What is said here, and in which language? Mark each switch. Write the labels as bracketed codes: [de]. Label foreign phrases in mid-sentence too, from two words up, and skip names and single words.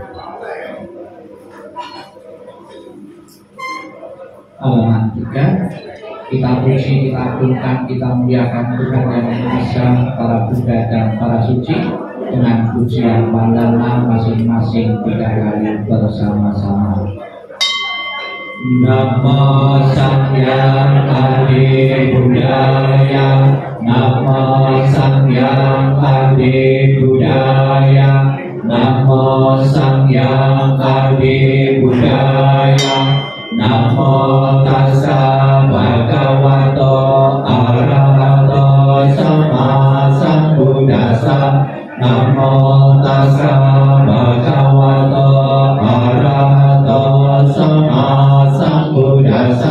[id] Halaman 3. Kita puji, kita agungkan, kita muliakan Tuhan yang Maha Esa, para Buddha dan para suci dengan pujian pandana masing-masing 3 kali bersama-sama. [sa] Namo Sangyang Adi Budaya, Namo Sangyang Adi Budaya, Namo Sangyang Adi Budaya, [pi] Namo Tassa Bhagavato Arahato Sama Sambuddhassa, Namo Tassa Bhagavato Arahato Sama Sambuddhassa,